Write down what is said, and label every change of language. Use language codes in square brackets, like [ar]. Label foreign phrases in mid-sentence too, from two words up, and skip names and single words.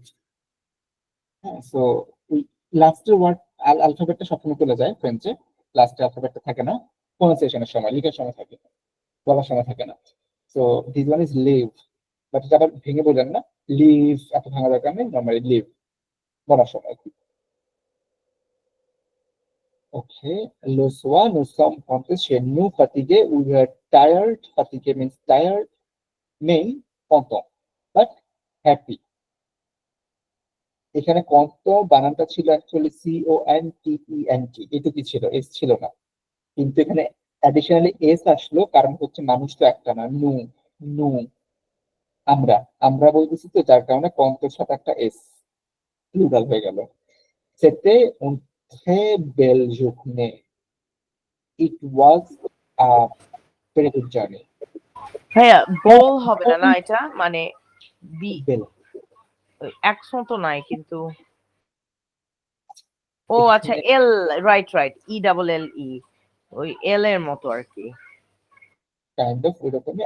[bn] হ্যাঁ, সো ওই লাস্টের ওয়ার্ড অ্যালফাবেটটা সবসময় চলে যায় ফ্রেঞ্চে, লাস্টের অ্যালফাবেটটা থাকে না প্রনাউন্সিয়েশনের সময়, লিখার সময় থাকে, বলার সময় থাকে না। [en] so this one is live, [bn] বাট এটা আবার ভেঙে বললেন না, লিভ এত ভাঙা দরকার নেই, নর্মালি লিভ বলার সময়। ওকে, [fr] lo soir nous sommes rentrés chez nous fatigués, [en] we were tired, fatigué means tired, mean content, but happy। [bn] এখানে কন্ত বানানটা ছিল অ্যাকচুয়ালি CONTENT, এটুকু ছিল, এস ছিল না, কিন্তু এখানে অ্যাডিশনালি এস আসলো, কারণ হচ্ছে মানুষ তো একটা না, নু, নু, আমরা, আমরা বলতেছি তো, যার কারণে কন্তের সাথে একটা এস প্লুরাল হয়ে গেল। [fr] C'était une très belle journée, [en] it was a very good journey. [bn] ভাইয়া বোল হবে না না এটা, মানে বি বেল, অ্যাকশন তো নাই কিন্তু। ও আচ্ছা, এল, [en] right right, [bn] ELLE, ওই এল এর মতো আর কি। কাইন্ড অফ ওইরকমই।